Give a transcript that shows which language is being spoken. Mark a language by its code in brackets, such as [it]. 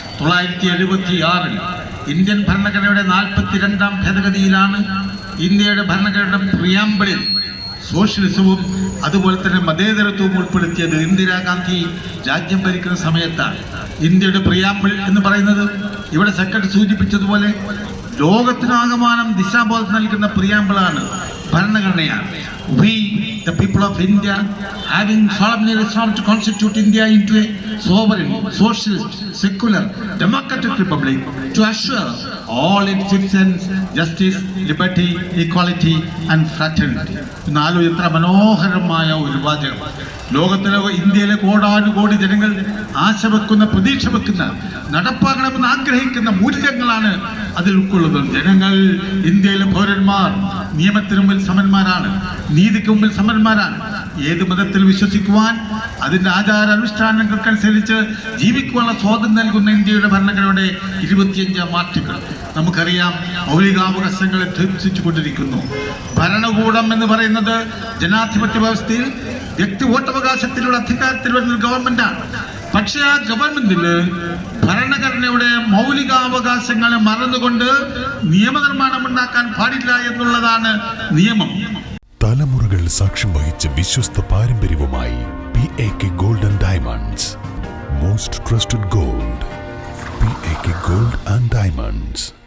[ml] 1976 Indian ഭരണഘടനയുടെ 42ാം ഭേദഗതിയിലാണ് ഇന്ത്യയുടെ ഭരണഘടനയുടെ പ്രിയാമ്പിളിൽ സോഷ്യലിസവും അതുപോലെ തന്നെ മതേതരത്വവും ഉൾപ്പെടുത്തിയത്. ഇന്ദിരാഗാന്ധി രാജ്യം ഭരിക്കുന്ന സമയത്താണ്. ഇന്ത്യയുടെ പ്രിയാമ്പിൾ എന്ന് പറയുന്നത് ഇവിടെ സെക്രട്ടറി സൂചിപ്പിച്ചതുപോലെ ലോകത്തിനാകമാനം ദിശാബോധം നൽകുന്ന പ്രിയാമ്പിളാണ്, ഭരണഘടനയാണ്. [en] We, the people of India, having solemnly resolved to constitute India into a sovereign, socialist, secular, democratic republic, to assure all its citizens justice, liberty, equality and fraternity. [ml] നാലോ എത്ര മനോഹരമായ ഒരു വാചകം. ലോകത്തിലെ ഇന്ത്യയിലെ കോടാനുകോടി ജനങ്ങൾ ആശ വെക്കുന്ന, പ്രതീക്ഷ വെക്കുന്ന, നടപ്പാക്കണമെന്ന് ആഗ്രഹിക്കുന്ന മൂല്യങ്ങളാണ് അതിൽ ഉൾക്കൊള്ളുന്നത്. ജനങ്ങൾ, ഇന്ത്യയിലെ പൗരന്മാർ നിയമത്തിന് മുമ്പിൽ സമന്മാരാണ്, നീതിക്ക് മുമ്പിൽ സമന്മാരാണ്. ഏത് മതത്തിൽ വിശ്വസിക്കുവാൻ, അതിൻ്റെ ആചാരാനുഷ്ഠാനങ്ങൾക്കനുസരിച്ച് ജീവിക്കുവാനുള്ള സ്വാതന്ത്ര്യം നൽകുന്ന ഇന്ത്യയുടെ ഭരണഘടനയുടെ 25ാം ആർട്ടിക്കിൾ നമുക്കറിയാം മൗലികാവകാശങ്ങളെ ധ്വംസിച്ചു കൊണ്ടിരിക്കുന്നു. ഭരണകൂടം എന്ന് പറയുന്നത് ജനാധിപത്യ വ്യവസ്ഥയിൽ വ്യക്തി വോട്ടവകാശത്തിലുള്ള അധികാരത്തിൽ വരുന്ന ഗവൺമെന്റാണ്. പക്ഷേ ആ ഗവൺമെന്റിൽ ഭരണഘടനയുടെ മൗലികാവകാശങ്ങളെ മറന്നുകൊണ്ട് നിയമനിർമ്മാണം ഉണ്ടാക്കാൻ പാടില്ല എന്നുള്ളതാണ് നിയമം. തലമുറകൾ സാക്ഷ്യം വഹിച്ച വിശ്വസ്ത പാരമ്പര്യവുമായി PAK Gold and Diamonds, [en] most trusted gold. [ml] PAK Gold and Diamonds.